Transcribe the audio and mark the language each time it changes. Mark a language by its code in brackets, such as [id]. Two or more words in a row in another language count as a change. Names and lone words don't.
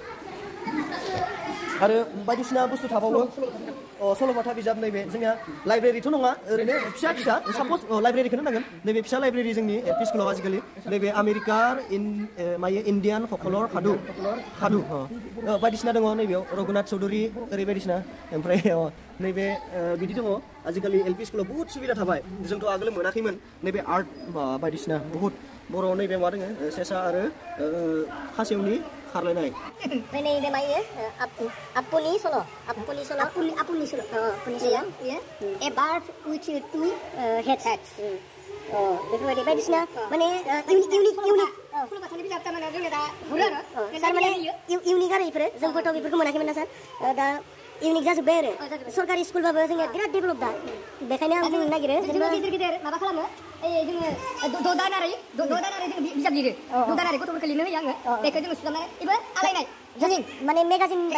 [brx] आरो बायदिसिना बुस्थु थाबावो सल'बाथा बिजाब नैबे जोंनिया लाइब्रेरिथ' नङा ओरैनो फिसा साप'ज लाइब्रेरिखौनो नांगोन नैबे फिसा लाइब्रेरि जोंनि एलपि स्कुलाव आजिखालि नैबे [en] American Indian folklore [brx] खादु बायदिसिना दङ नैबेयाव रघुनाथ चौधुरी ओरै बायदिसिना ओमफ्राय नैबे बिदि दङ आजिखालि एलपि स्कुलाव बुहुत सुबिदा थाबाय जोंथ' आगोल मोनाखैमोन नैबे आर्ट बायदिसिना बुहुत बर'आव नैबे मा दङ सेसा आरो खासेवनि खारलायनाय नैबे मा आपुनि सल' [en] a bird with two heads [brx] बेफोरबायदि बायदिसिना माने इउनिक आरो बेफोरो जोंबोथ' बेफोरखौ मोनाखैमोन ना सार दा इउनिक जाजोब्बाय आरो सरकारि स्कुलबाबो जोंनिया बिराद डेभेलप दा बेखायनो आं बुंनो नागिरो जेनेबा गिदिर माबा खालामो जोङो द' दानारि जोङो बिजाब लिरो द' दानारि गथ'फोरखौ लिरनो होयो आङो बेखौ जोङो सुजाबनानै एबा आलायनाय माने मेगाजिन